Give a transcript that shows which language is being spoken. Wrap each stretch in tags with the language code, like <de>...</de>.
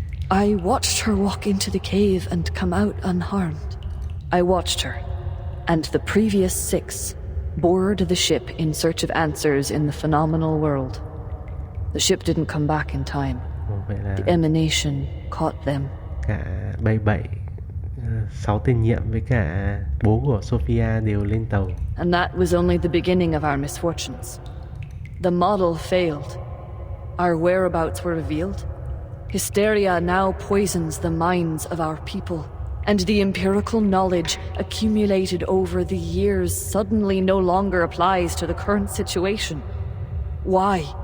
<en>I watched her walk into the cave and come out unharmed. I watched her, and the previous 6 board the ship in search of answers in the phenomenal world. The ship didn't come back in time. The emanation caught them.</en> <vi>Cả 6 tiền nhiệm với cả bố của Sophia đều lên tàu.</vi> <en>And that was only the beginning of our misfortunes. The model failed. Our whereabouts were revealed. Hysteria now poisons the minds of our people, and the empirical knowledge accumulated over the years suddenly no longer applies to the current situation. Why?</en>